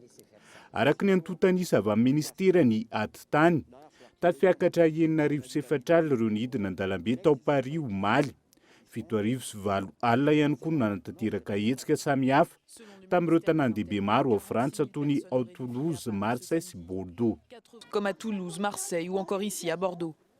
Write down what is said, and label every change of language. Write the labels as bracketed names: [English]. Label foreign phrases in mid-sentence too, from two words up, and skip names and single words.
[Malagasy] Araka ny antontanisa avy amin'ny ministera ny atitany, tafiakatra 904 ireo nidina an-dalambe tao Paris omaly. 704 alina ihany koa no nanatanteraka hetsika samihafa tamin'ireo tanàn-dehibe maro ao Frantsa toy ny ao Toulouse, Marseille sy Bordeaux. [French] Comme à Toulouse, Marseille ou encore ici à Bordeaux.